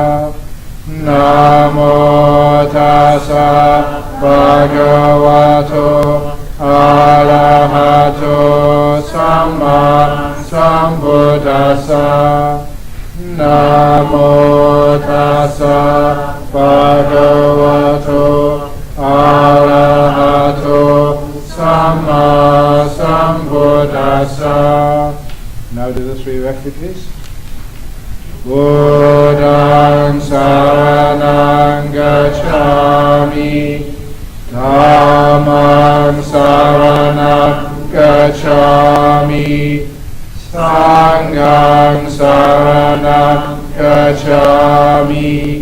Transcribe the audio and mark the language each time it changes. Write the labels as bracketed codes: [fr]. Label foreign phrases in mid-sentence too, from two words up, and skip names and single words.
[pi] Namo Tassa Bhagavato Arahato Samma Sambuddhassa. Namo Tassa Bhagavato Arahato Samma Sambuddhassa. [en] Now do the 3 refuges. [pi] Buddhaṃ saranang gacchāmi, Dhammāṃ saranang gacchāmi, Sanghāṃ saranang gacchāmi,